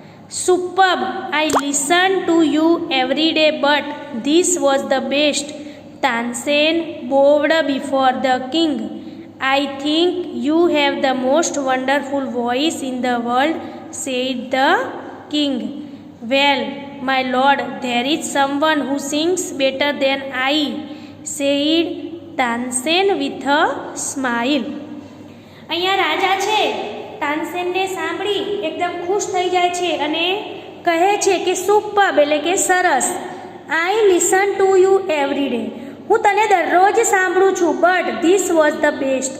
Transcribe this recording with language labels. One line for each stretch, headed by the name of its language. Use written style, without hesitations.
English: Superb, I listen to you every day but this was the best. Tansen bowed before the king. I think you have the most wonderful voice in the world, said the king. Well, my lord, there is someone who sings better than I, said Tansen with a smile.
Gujarati: અહીંયા રાજા છે તાનસેનને સાંભળી એકદમ ખુશ થઈ જાય છે અને કહે છે કે સુપર્બ એટલે કે સરસ.
English: I listen to you every day.
Gujarati: હું તને દરરોજ સાંભળું છું,
English: But this was the best.